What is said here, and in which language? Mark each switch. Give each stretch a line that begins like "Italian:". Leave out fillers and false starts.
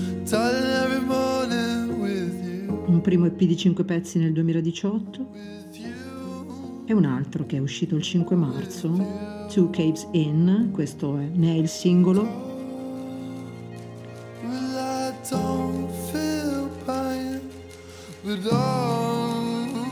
English: Darling, every morning with you.
Italian: Un primo EP di 5 pezzi nel 2018 e un altro che è uscito il 5 marzo, Two Caves In, questo ne è il singolo.
English: Well, I don't feel pain, but oh,